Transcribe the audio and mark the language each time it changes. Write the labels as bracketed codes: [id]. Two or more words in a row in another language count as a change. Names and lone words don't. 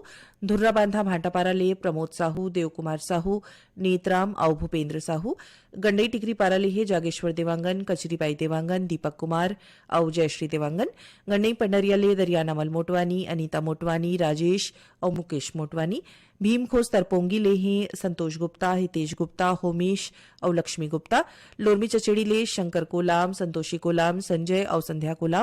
[hne] धुर्रा बांधा भाटापारा ले प्रमोद साहू देवकुमार साहू नेतराम और भूपेंद्र साहू गंडई टिकरी पारा लेहे जागेश्वर देवांगन, कचरीबाई देवांगन, दीपक कुमार और जयश्री देवांगन। गंडई पंडरिया ले दरियाना मल मोटवानी, अनीता मोटवानी, राजेश और मुकेश मोटवानी। भीमखोज तरपोंगी ले हैं संतोष गुप्ता, हितेश गुप्ता, होमेश और लक्ष्मी गुप्ता। लोरमी चचेड़ी ले शंकर कोलाम, संतोषी कोलाम, संजय और संध्या कोलाम।